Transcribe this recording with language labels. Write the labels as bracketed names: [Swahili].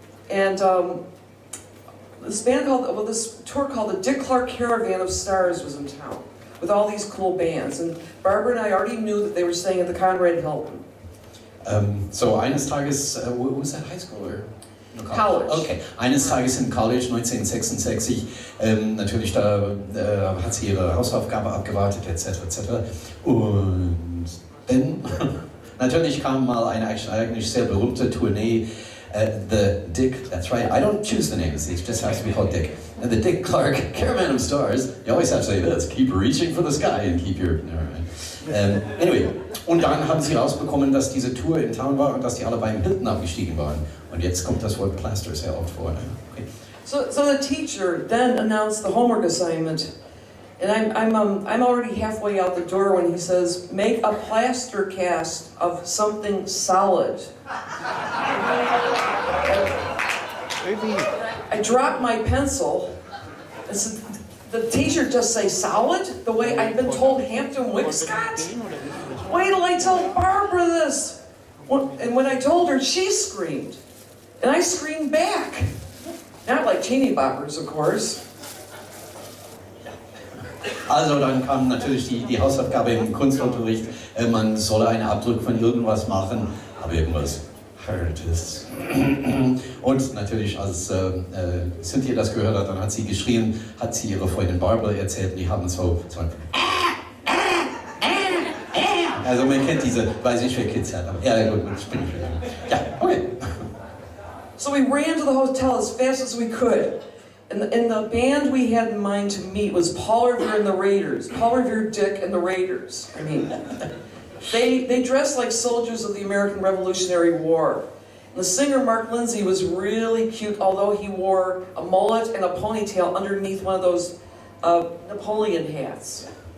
[English] And this tour called the Dick Clark Caravan of Stars was in town with all these cool bands. And Barbara and I already knew that they were staying at the Conrad Hilton. So [German] eines Tages, [English] was that high school or? College. [German] Okay, eines Tages im College 1966, natürlich da hat sie ihre Hausaufgabe abgewartet etc. Und dann natürlich kam mal eine eigentlich sehr berühmte Tournee, [English] the Dick, that's right, I don't choose the names, it just has to be called Dick. And the Dick Clark Caravan of Stars, you always have to say this, keep reaching for the sky and keep your... Anyway, [German] und dann haben sie rausbekommen, dass diese Tour in Town war und dass die alle beim Hilton abgestiegen waren. Und jetzt kommt das Wort Plaster sehr oft vor. [English] Okay. So the teacher then announced the homework assignment, and I'm already halfway out the door when he says, "Make a plaster cast of something solid." I dropped my pencil. I said, "The teacher just say solid the way I've been told Hampton Wicks got? Wait till I tell Barbara this." And when I told her, she screamed. And I screamed back. Not like teeny boppers, of course. [German] Also dann kam natürlich die Hausaufgabe im Kunstunterricht, man solle einen Abdruck von irgendwas machen, aber irgendwas Hartes. Und natürlich, als Cynthia das gehört hat, dann hat sie geschrien, hat sie ihrer Freundin Barbara erzählt, die haben so also man kennt diese, weiß ich, wer Kids hat, aber ja gut, das bin ich wieder. Ja, okay. [English] So we ran to the hotel as fast as we could. And the band we had in mind to meet was Paul Revere and the Raiders. Paul Revere, Dick, and the Raiders. I mean, they dressed like soldiers of the American Revolutionary War. And the singer Mark Lindsay was really cute, although he wore a mullet and a ponytail underneath one of those Napoleon hats.